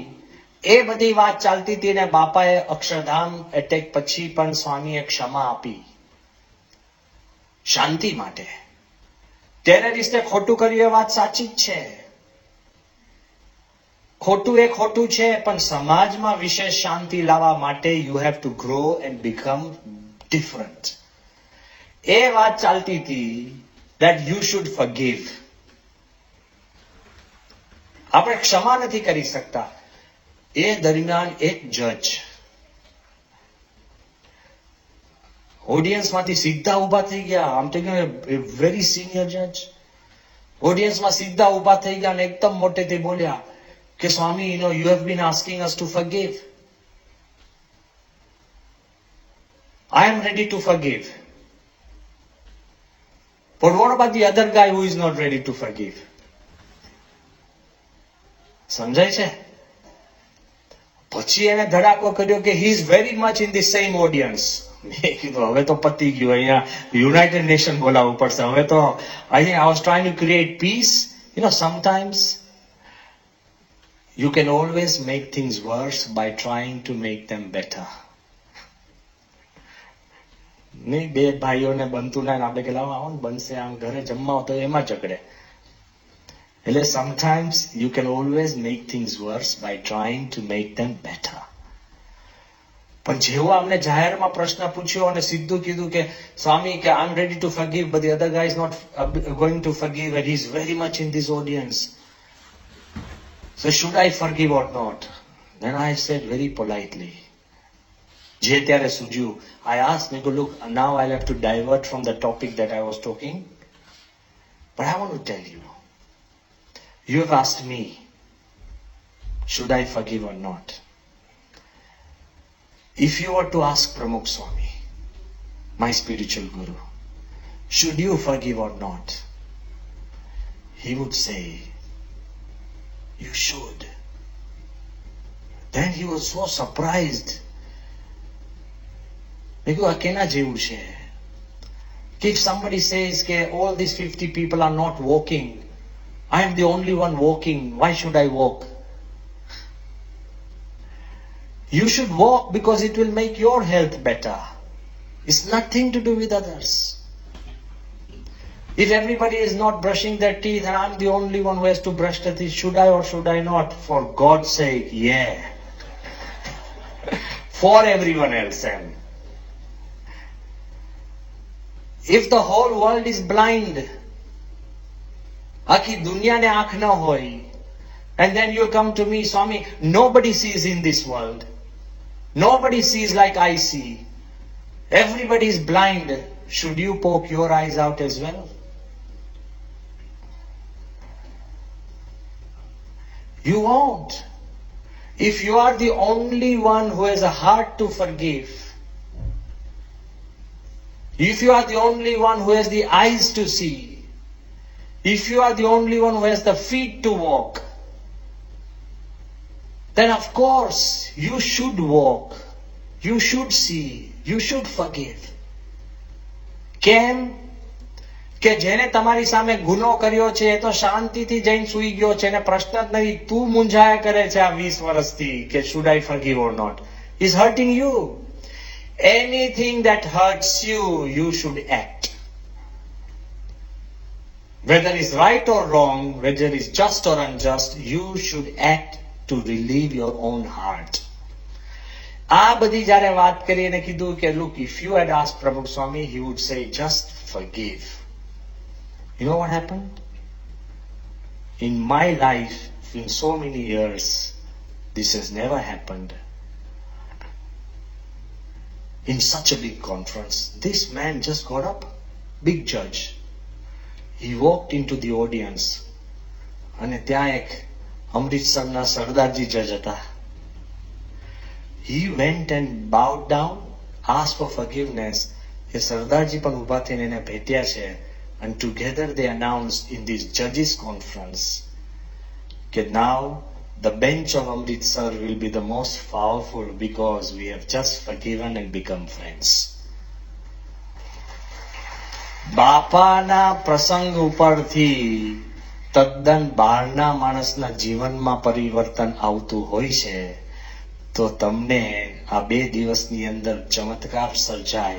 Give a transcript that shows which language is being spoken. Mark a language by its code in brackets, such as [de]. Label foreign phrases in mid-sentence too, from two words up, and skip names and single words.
[gu] એ બધી વાત ચાલતી હતી ને બાપાએ અક્ષરધામ એટેક પછી પણ સ્વામીએ ક્ષમા આપી શાંતિ માટે. ટેરરિસ્ટે ખોટું કર્યું એ વાત સાચી જ છે, ખોટું એ ખોટું છે, પણ સમાજમાં વિશેષ શાંતિ લાવવા માટે [en] you have to grow and become different. [gu] એ વાત ચાલતી હતી [en] that you should forgive. [gu] આપણે ક્ષમા નથી કરી શકતા. એ દરમિયાન એક જજ ઓડિયન્સમાંથી સીધા ઉભા થઈ ગયા. [en] I am talking a very senior judge. [gu] ઓડિયન્સમાં સીધા ઉભા થઈ ગયા અને એકદમ મોટેથી બોલ્યા કે સ્વામી, [en] you have been asking us to forgive. I am ready to forgive. But what about the other guy who is not ready to forgive? [gu] સમજાય છે? પછી એને ધડાકો કર્યો કે [en] he is very much in the same audience. [gu] મેં કીધું હવે તો પતી ગયું, અહીંયા યુનાઇટેડ નેશન બોલાવવું પડશે હવે તો. [en] I was trying to create peace. Sometimes you can always make things worse by trying to make them better. [gu] નહીં, બે ભાઈઓને બનતું ના, આપણે કે લાવો આવો ને બનશે, આમ ઘરે જમવા તો એમાં ઝઘડે. [en] એટલે sometimes you can always make things worse by trying to make them better. [gu] પણ જેવો અમને જાહેરમાં પ્રશ્ન પૂછ્યો અને સીધું કીધું કે સ્વામી કે [en] I'm ready to forgive but the other guy is not going to forgive and he's very much in this audience. So should I forgive or not? Then I said very politely, [gu] જે ત્યારે સૂજ્યું, [en] I asked me, look, now I'll have to divert from the topic that I was talking, but I want to tell you, you have asked me, should I forgive or not? If you were to ask Pramukh Swami, my spiritual guru, should you forgive or not? He would say, you should. Then he was so surprised. Because [gu] કેના જેવું છે કે [en] if somebody says કે all these 50 people are not walking, I am the only one walking, why should I walk? You should walk because it will make your health better. It's nothing to do with others. If everybody is not brushing their teeth and I'm the only one who has to brush their teeth, should I or should I not? For God's sake, yeah. For everyone else. And if the whole world is blind, [gu] આખી દુનિયાને આંખ ન હોય, [en] and then you come to me, Swami, nobody sees in this world. Nobody sees like I see. Everybody is blind. Should you poke your eyes out as well? You won't. If you are the only one who has a heart to forgive, if you are the only one who has the eyes to see, if you are the only one who has the feet to walk, then of course you should walk, you should see, you should forgive. [gu] કેમ કે જેને તમારી સામે ગુનો કર્યો છે એ તો શાંતિથી જઈને સૂઈ ગયો છે અને પ્રશ્ન જ નહીં, તું મૂંઝાયા કરે છે આ 20 વર્ષથી કે [en] should I forgive or not? Is hurting you. Anything that hurts you, you should act. Whether it's right or wrong, whether it's just or unjust, you should act to relieve your own heart. [gu] આ બધી જ્યારે વાત કરી અને કીધું કે [en] look, if you had asked Pramukh Swami, he would say just forgive. You know what happened? In my life, in so many years, this has never happened. In such a big conference, this man just got up, big judge. He walked into the audience [gu] અને ત્યાં એક અમૃતસરના સરદારજી જજ હતા. [en] He went and bowed down, asked for forgiveness. [gu] એ સરદારજી પણ ઊભા થઈને એને ભેટ્યા છે. [en] And together they announced in this judges conference that now the bench of Amritsar will be the most powerful because we have just forgiven and become friends. [gu] બાપાના પ્રસંગ ઉપરથી તદ્દન બહારના માણસના જીવનમાં પરિવર્તન આવતું હોય છે તો તમને આ 2 દિવસની અંદર ચમત્કાર સર્જાય.